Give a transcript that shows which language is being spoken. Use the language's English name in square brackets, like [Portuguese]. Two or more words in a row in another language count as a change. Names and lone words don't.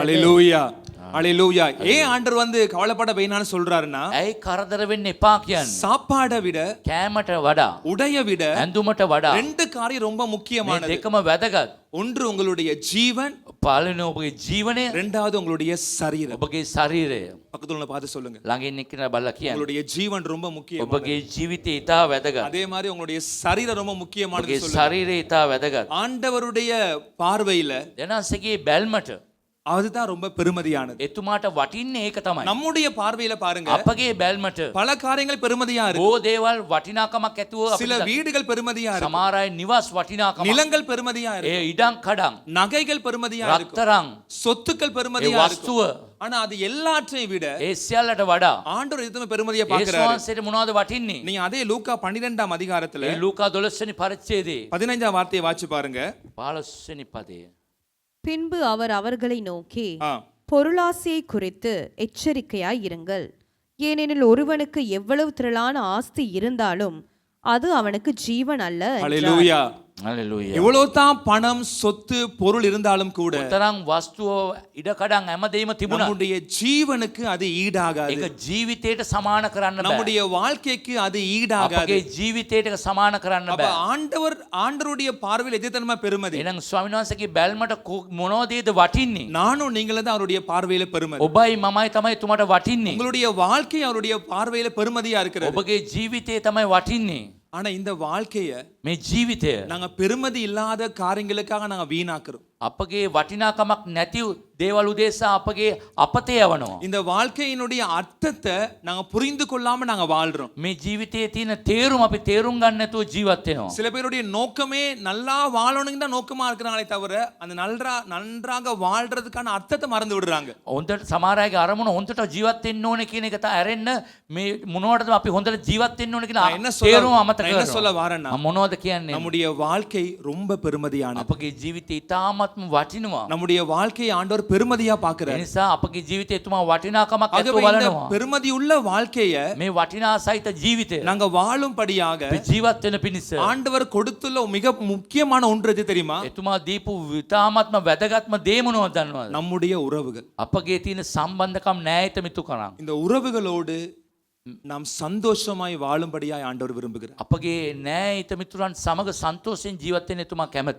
[Tamil] ஹalleluya, ஹalleluya. ஏன் ஆண்டவர் வந்து கவலைப்பட வேணாம்னு சொல்றாருன்னா, [Sinhala] ඇයි කරදර වෙන්න එපා කියන්නේ? [Tamil] சாப்பாடை விட [Sinhala] කෑමට වඩා [Tamil] உடைய விட [Sinhala] ඇඳුමට වඩා [Tamil] ரெண்டு காரியம் ரொம்ப [Sinhala] මේ [Tamil] முக்கியமானது. [Sinhala] දෙකම වැදගත්. [Tamil] ஒன்று உங்களுடைய ஜீவன், [Sinhala] පළවෙනි ඔබගේ ජීවනය, [Tamil] இரண்டாவது உங்களுடைய சரீரம். [Sinhala] ඔබගේ ශරීරය. [Tamil] பக்கத்துல உள்ள பார்த்து சொல்லுங்க, [Sinhala] ළඟින් එක්කන බලලා කියන්න. [Tamil] உங்களுடைய ஜீவன் ரொம்ப முக்கியம். [Sinhala] ඔබගේ ජීවිතය ඉතා වැදගත්. [Tamil] அதே மாதிரி உங்களுடைய சரீரம் ரொம்ப முக்கியமானது [Sinhala] ඔබගේ [Tamil] சொல்லுங்க. [Sinhala] ශරීරය ඉතා වැදගත්. [Tamil] ஆண்டவருடைய பார்வையில [Sinhala] දෙනස්සගේ බැල්මට [Tamil] அதுதான் ரொம்ப பெருமதியானது. [Sinhala] එතුමාට වටින්නේ ඒක තමයි. [Tamil] நம்முடைய பார்வையில பாருங்க, [Sinhala] අපගේ බැල්මට [Tamil] பல காரியங்கள் பெருமதியா இருக்கு. [Sinhala] බොහෝ දේවල් වටිනාකමක් ඇතුව [Tamil] சில [Sinhala] අපිට [Tamil] வீடுகள் பெருமதியா இருக்கு, [Sinhala] සමහර අය නිවාස් වටිනාකමක්, [Tamil] நிலங்கள் பெருமதியா இருக்கு, [Sinhala] ඉඩම් කඩම්, [Tamil] நகைகள் பெருமதியா இருக்கு, [Sinhala] රත්තරන්, [Tamil] சொத்துக்கள் [Sinhala] ඒ [Tamil] பெருமதியா இருக்கு. [Sinhala] වස්තුව, [Tamil] ஆனா அது எல்லாற்றையும் விட [Sinhala] ඒ සියල්ලට වඩා [Tamil] ஆண்டவர் எதுவுமே பெருமதியா [Sinhala] ඒසුස් [Tamil] பாக்குறாரு. [Sinhala] වහන්සේට මොනවද වටින්නේ? [Tamil] நீங்க அதே லூக்கா 12ஆம் அதிகாரத்துல [Sinhala] ඒ ලූකා 12 වෙනි පරිච්ඡේදයේ [Tamil] 15ஆம் வார்த்தையை வாசிச்சு பாருங்க. [Sinhala] 15 වෙනි පදය. [Tamil] பின்பு அவர் அவர்களை நோக்கி ஆ, பொருளாசையை குறித்து எச்சரிக்கையாய் இருங்கள். ஏனெனில் ஒருவனுக்கு எவ்வளவு திரளான ஆஸ்தி இருந்தாலும் அது அவனுக்கு ஜீவன் அல்ல என்றார். ஹல்லேலூயா. [Sinhala] හලෙලූයා. [Tamil] எவ்வளவுதான் பணம் சொத்து பொருள் இருந்தாலும் கூட [Sinhala] තරම් වස්තුව ඉඩකඩම් හැමදේම තිබුණා. [Tamil] நம்முடைய ஜீவனுக்கு அது ஈடாகாது. [Sinhala] ඒක ජීවිතයට සමාන කරන්න බෑ. [Tamil] நம்முடைய வாழ்க்கைக்கு அது ஈடாகாது. [Sinhala] අපගේ ජීවිතයට සමාන කරන්න [Tamil] அப்ப [Sinhala] බෑ. [Tamil] ஆண்டவருடைய பார்வையில் எதுத்தனமா பெருமதி. [Sinhala] එහෙනම් ස්වාමීන් වහන්සේගේ බැල්මට මොනවදේද වටින්නේ? [Tamil] நானும் நீங்களும் தான் அவருடைய பார்வையில பெருமதி. [Sinhala] ඔබයි මමයි තමයි එතුමාට වටින්නේ. [Tamil] உங்களுடைய வாழ்க்கை அவருடைய பார்வையில பெருமதியா இருக்கிறது. [Sinhala] ඔබගේ ජීවිතය තමයි වටින්නේ. [Tamil] ஆனா இந்த வாழ்க்கைய [Sinhala] මේ ජීවිතය [Tamil] நாங்க பெருமதி இல்லாத காரியங்களுக்காக நாங்க வீணாக்குறோம். [Sinhala] අපගේ වටිනාකමක් නැති දේවල් උදෙසා අපගේ අපතේ යවනවා. [Tamil] இந்த வாழ்க்கையினுடைய அர்த்தத்தை நாங்க புரிந்து கொள்ளாம நாங்க வாழ்றோம். [Sinhala] මේ ජීවිතයේ තියෙන තේරුම අපි තේරුම් ගන්න නැතුව ජීවත් වෙනවා. [Tamil] சில பேருடைய நோக்கமே நல்லா வாழணும்னு தான் நோக்கமா இருக்கிறாங்களே தவிர அந்த நன்றாக வாழ்றதுக்கான அர்த்தத்தை மறந்து விடுறாங்க. [Sinhala] හොඳට සමහර අයගේ අරමුණ හොඳට ජීවත් වෙන්න ඕනේ කියන එක තමයි ඇරෙන්න මේ මොනවටද අපි හොඳට ජීවත් වෙන්න ඕනේ කියන [Tamil] நான் என்ன [Sinhala] තේරුම අමතක [Tamil] நான் என்ன சொல்ல [Sinhala] කරනවා. [Tamil] வாரேன்னா, [Sinhala] මොනවද කියන්නේ? [Tamil] நம்முடைய வாழ்க்கை ரொம்ப பெருமதியானது. [Sinhala] අපගේ ජීවිතය ඉතාමත්ම වටිනවා. [Tamil] நம்முடைய வாழ்க்கையை ஆண்டவர் பெருமதியா [Sinhala] ඒ [Tamil] பார்க்கிறார். [Sinhala] නිසා අපගේ ජීවිතය එතුමා වටිනාකමක් ඇතුව [Tamil] ஆகவே இந்த [Sinhala] බලනවා. [Tamil] பெருமதி உள்ள வாழ்க்கைய [Sinhala] මේ වටිනා සහිත ජීවිතය [Tamil] நாங்க வாழும்படியாக [Sinhala] අපි ජීවත් වෙන පිණිස [Tamil] ஆண்டவர் கொடுத்துள்ள மிக முக்கியமான ஒன்று எது தெரியுமா? [Sinhala] එතුමා දීපු ඉතාමත්ම වැදගත්ම දේ මොනවද දන්නවද? [Tamil] நம்முடைய உறவுகள். [Sinhala] අපගේ තියෙන සම්බන්ධකම් න්‍යායත මිතු කරන්. [Tamil] இந்த உறவுகளோடு நாம் சந்தோஷமாய் வாழும்படியாய் ஆண்டவர் விரும்புகிறார். [Sinhala] අපගේ න්‍යායත මිතුරන් සමග සන්තෝෂයෙන් ජීවත් වෙන්න එතුමා කැමතියි.